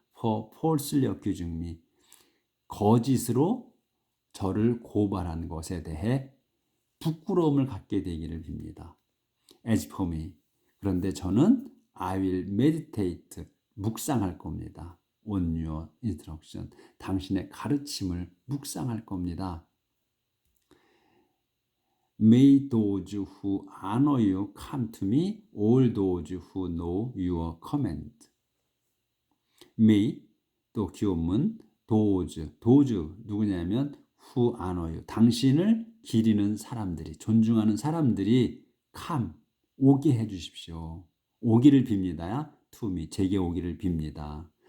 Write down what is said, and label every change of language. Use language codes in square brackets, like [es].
[en] For falsely accusing me. [ko] 거짓으로 저를 고발한 것에 대해 부끄러움을 갖게 되기를 빕니다. [en] As for me. [ko] 그런데 저는 [en] I will meditate, [ko] 묵상할 겁니다. [en] On your instruction. [ko] 당신의 가르침을 묵상할 겁니다. [en] May those who honor you come to me, all those who know your command. [ko] May, 또 기원문, those 누구냐면 [en] who honor you, [ko] 당신을 기리는 사람들이, 존중하는 사람들이 come, 오게 해주십시오. 오기를 빕니다. [en] To me, [ko] 제게 오기를 빕니다.